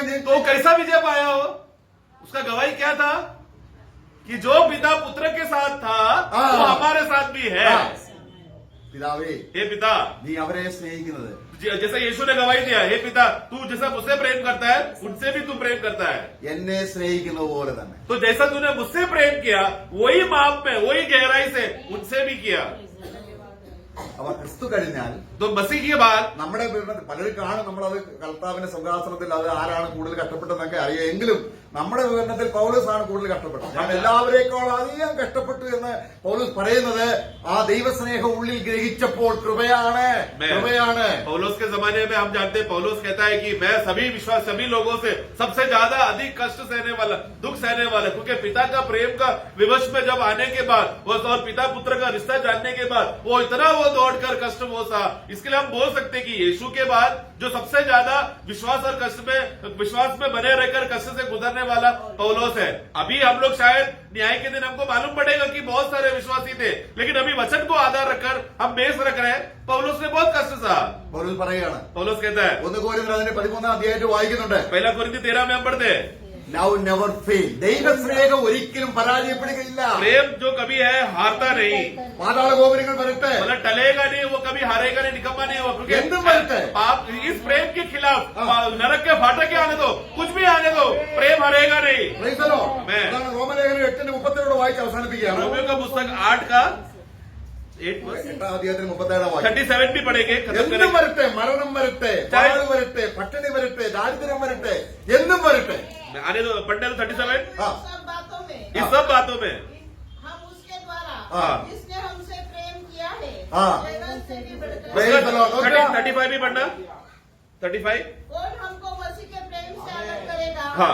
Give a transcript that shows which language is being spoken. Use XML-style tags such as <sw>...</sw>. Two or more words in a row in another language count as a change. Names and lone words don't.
<hi>तो</hi> <ml>ജയിച്ചത്?</ml> <hi>कैसा विजय पाया हो? उसका गवाही क्या था? कि जो पिता पुत्र के साथ था वो हमारे साथ भी है.</hi> <ml>പിതാവേ,</ml> <hi>हे पिता,</hi> <ml>നീ അവരെ സ്നേഹിക്കുന്നത്</ml> <hi>जैसा यीशु ने गवाही दिया, हे पिता तू जैसा मुझसे प्रेम करता है उनसे भी तू प्रेम करता है.</hi> <ml>എന്നെ സ്നേഹിക്കുന്നത് പോലെ തന്നെ</ml> <hi>तो जैसा तूने मुझसे प्रेम किया वही माप में वही गहराई से उनसे भी किया.</hi> <ml>അവ ക്രിസ്തു കഴിഞ്ഞാൽ</ml> <hi>तो मसीह के बाद</hi> <ml>നമ്മുടെ പലരും കാണും, നമ്മളത് കർത്താവിന്റെ സിംഹാസനത്തിൽ അത് ആരാണ് കൂടുതൽ കഷ്ടപ്പെട്ടതെന്നൊക്കെ അറിയാം. എങ്കിലും നമ്മുടെ വിവരണത്തിൽ പൗലോസ് ആണ് കൂടുതൽ കഷ്ടപ്പെട്ടത്. കാരണം എല്ലാവരേക്കാൾ അധികം കഷ്ടപ്പെട്ടു എന്ന് പൗലോസ് പറയുന്നത് ആ ദൈവസ്നേഹം ഉള്ളിൽ ഗ്രഹിച്ചപ്പോൾ കൃപയാണ്.</ml> <hi>पौलुस के जमाने में हम जानते हैं, पौलुस कहता है कि मैं सभी लोगों से सबसे ज्यादा अधिक कष्ट सहने वाला, दुख सहने वाला, क्योंकि पिता का प्रेम का विवश में जब आने के बाद और पिता पुत्र का रिश्ता जानने के बाद वो इतना वो दौड़कर कष्ट वो सा. इसके लिए हम बोल सकते हैं कि यीशु के बाद जो सबसे ज्यादा विश्वास में बने रहकर कष्ट से गुजरने वाला पौलुस है. अभी हम लोग शायद न्याय के दिन हमको मालूम पड़ेगा कि बहुत सारे विश्वासी थे, लेकिन अभी वचन को आधार रखकर हम बेस रख रहे हैं. पौलुस ने बहुत कष्ट सहा.</hi> <ml>പൗലോസ് പറയുകയാണ്,</ml> <hi>पौलुस कहता है,</hi> <ml>1 കൊരിന്ത്യർ അതിന്റെ 13 അധ്യായത്തിൽ വായിക്കുന്നുണ്ട്,</ml> <hi>पहला कोरिन्थी 13 में हम पढ़ते हैं,</hi> <en>Now never fail.</en> <ml>ദൈവസ്നേഹം ഒരിക്കലും പരാജയപ്പെടുകയില്ല.</ml> <hi>प्रेम जो कभी है हारता नहीं.</hi> <ml>പാതാള ഗോപുരങ്ങൾ വരട്ടെ,</ml> <hi>मतलब टलेगा नहीं, वो कभी हारेगा नहीं, निकम्मा नहीं होगा.</hi> <ml>എന്തും വരട്ടെ,</ml> <hi>पाप इस प्रेम के खिलाफ नरक के फाटक आने दो, कुछ भी आने दो, प्रेम हारेगा नहीं.</hi> <en>Praise the Lord. Amen.</en> <ml>അതാണ് റോമലേഖനം 8:37 വായിച്ച് അവസാനിപ്പിക്കുകയാണ്.</ml> <hi>रोमियो का पुस्तक 8 का 8 verse</hi> <ml>8 അധ്യായത്തിൽ 37 വാക്യം.</ml> <hi>37 भी पढ़ेंगे, खत्म</hi> <ml>എന്തും</ml> <hi>करेंगे.</hi> <ml>വരട്ടെ, മരണം വരട്ടെ, പാട് വരട്ടെ, പട്ടിണി വരട്ടെ, ദാരിദ്ര്യം വരട്ടെ, എന്തും വരട്ടെ,</ml> <hi>आने दो, पढ़ने दो 37. हाँ. सब बातों में इस सब बातों में हम उसके द्वारा हाँ. जिसने हमसे प्रेम किया है हाँ. जगत से भी बढ़कर</hi> <en>Praise the Lord.</en> <hi>35 भी पढ़ना. 35 कौन हमको मसीह के प्रेम से अलग करेगा? हाँ.</hi>